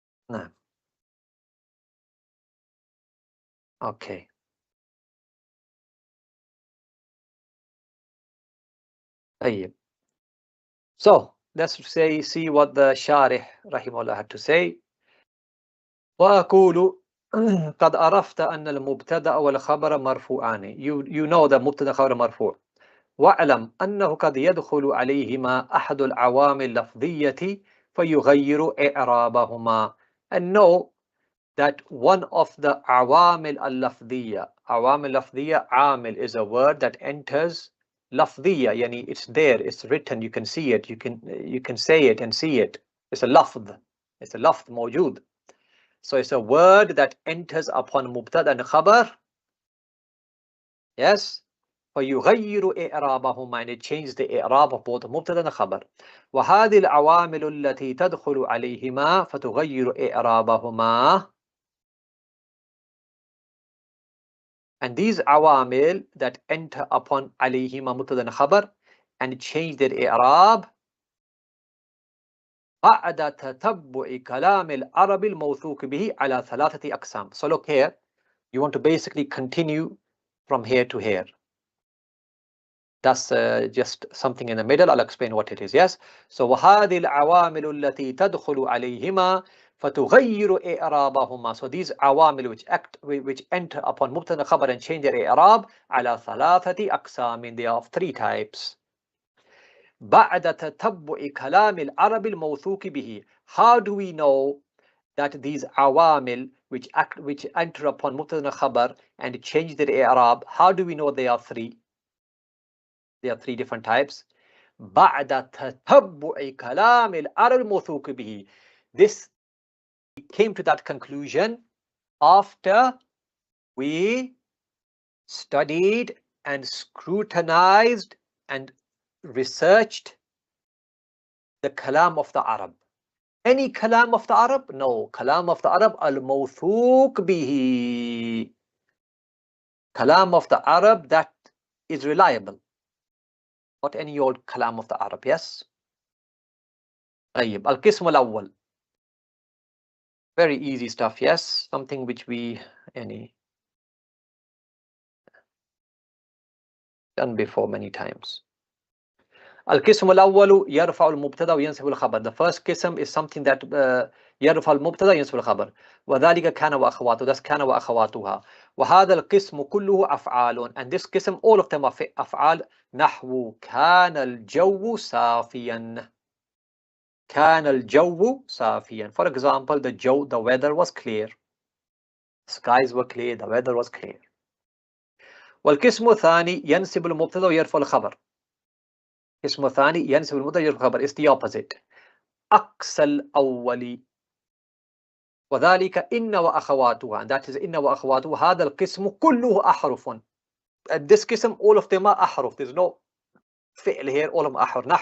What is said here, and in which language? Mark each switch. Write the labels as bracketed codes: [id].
[ar] نعم. [en] Okay. [ar] طيب. [en] So let's see what the Sharih rahimahullah had to say. [ar] وأقول قد عرفت أن المبتدأ والخبر مرفوعان. [en] You know the مبتدأ خبر مرفوع. [ar] واعلم أنه قد يدخل عليهما أحد العوامل اللفظية فيغير إعرابهما. [en] And know that one of the عوامل اللفظية, عوامل لفظية, عامل is a word that enters لفظية, يعني it's there, it's written, you can see it, you can say it and see it. It's a لفظ, it's a لفظ موجود. So it's a word that enters upon مبتدأ and خبر. Yes. [ar] فيغير إعرابهما, [en] and it changes the إعراب of both مبتدأ and خبر. [ar] وهذه العوامل التي تدخل عليهما فتغير إعرابهما. [en] And these [ar] عوامل [en] that enter upon [ar] عليهما مبتدأ and خبر [en] and change their [ar] إعراب بعد تتبع كلام العرب الموثوق به على ثلاثة أقسام. [en] So look here, you want to basically continue from here to here. That's just something in the middle. I'll explain what it is. Yes. So [ar] وهذه العوامل التي تدخل عليهما فتغير إعرابهما. [en] So these عوامل which enter upon مبتدأ خبر and change their إعراب [ar] على ثلاثة أقسام. [en] They are of three types. [ar] بعد تتبع كلام العرب الموثوق به. [en] How do we know that these عوامل which enter upon مبتدأ خبر and change their إعراب, how do we know they are three? There are three different types. [ar] بعد تتبع كلام العرب الموثوق به. [en] This came to that conclusion after we studied and scrutinized and researched the kalam of the Arab. Any kalam of the Arab? No. Kalam of the Arab, al-mawthuq bihi. Kalam of the Arab that is reliable. Not any old kalam of the Arab, yes? [ar] طيب. القسم الأول. [en] Very easy stuff, yes? Something which we done before many times. [ar] القسم الأول يرفع المبتدأ وينصب الخبر. [en] The first قسم is something that [ar] يرفع المبتدأ وينصب الخبر. وذلك كان وأخواته. [en] That's [ar] كان وأخواتها. وهذا القسم كله أفعال. [en] And this قسم, all of them are أفعال. [ar] نحو كان الجو صافيا. كان الجو صافيا. [en] For example, the weather was clear. Skies were clear, the weather was clear. [ar] والقسم الثاني ينصب المبتدأ ويرفع الخبر. القسم الثاني ينصب المبتدأ ويرفع الخبر. [en] It's the opposite. [ar] عكس الأول. وذلك إن وأخواتها. [en] And that is [ar] إن وأخواتها. هذا القسم كله أحرف. [en] And this قسم, all of them are أحرف. There's no فعل here. All of them أحرف.